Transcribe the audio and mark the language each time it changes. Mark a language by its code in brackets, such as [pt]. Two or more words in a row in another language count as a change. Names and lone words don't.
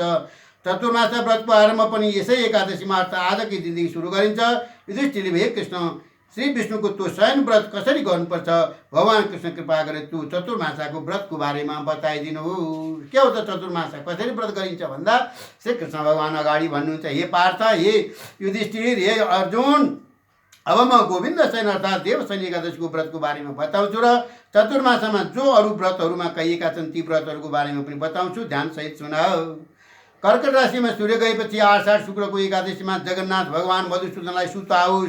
[ne] चतुर्मासा व्रतको आरम्भ पनि यसै एकादशीमा अर्थात् आजकै दिनदेखि सुरु गरिन्छ। युधिष्ठिरले हे कृष्ण, श्री विष्णुको त्यो शयन व्रत कसरी गर्नुपर्छ? भगवान कृष्ण कृपा गरे त्यो चतुर्मासाको व्रतको बारेमा बताइदिनु। के हो त चतुर्मासा, कसरी व्रत गरिन्छ भन्दा श्री कृष्ण भगवान अगाडि भन्नुहुन्छ, हे पार्थ, हे युधिष्ठिर, हे अर्जुन, अब म गोविन्द शयन अर्थात् देवशयनी एकादशीको व्रतको बारेमा बताउँछु र चतुर्मासामा जो अरू व्रतहरूमा कहिएका छन् ती व्रतहरूको बारेमा पनि बताउँछु। ध्यानसहित सुन। कर्कट राशिमा सूर्य गएपछि आषाढ शुक्रको एकादशीमा जगन्नाथ भगवान मधुसूदनलाई सुताओस्।